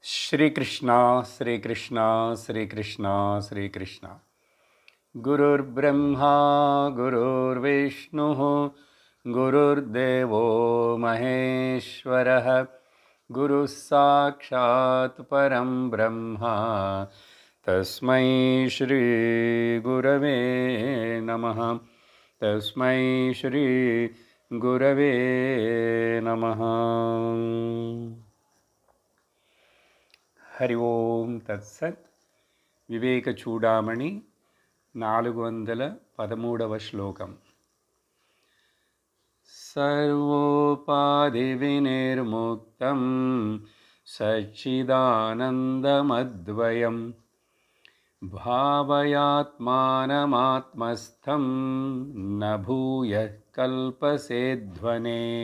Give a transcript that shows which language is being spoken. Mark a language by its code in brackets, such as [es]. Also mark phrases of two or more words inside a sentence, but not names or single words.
[sa] श्रीकृष्ण श्रीकृष्ण श्रीकृष्ण श्रीकृष्ण गुरुर्ब्रह्मा गुरुर्विष्णुः गुरुर्देवो महेश्वरः गुरुः साक्षात् परं ब्रह्म तस्मै श्री गुरवे नमः तस्मै श्री गुरवे नमः। हरि ओम तत्सत्। [te] వివేక చూడామణి 413వ శ్లోకం. [sa] సర్వోపాధి వినిర్ముక్తం సచ్చిదానందమద్వయం భావయాత్మానమాత్మస్థం న భూయః కల్పసేధ్వనే.